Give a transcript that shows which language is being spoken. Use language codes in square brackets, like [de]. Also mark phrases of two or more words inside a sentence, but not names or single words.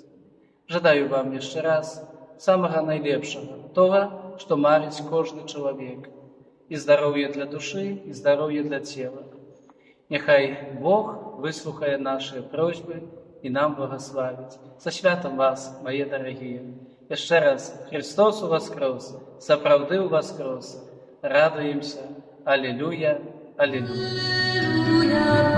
[be] Жадаю вам яшчэ раз самага найлепшага, тога, што марыць кожны чалавек, і здароўе для душы, і здароўе для цела. Няхай Бог выслухае нашыя просьбы і нам благословить. Со святом вас, мае дарагія. Яшчэ раз, Христос уваскрос, сапраўды уваскрос. Радуемся. Аллилуйя, аллилуйя.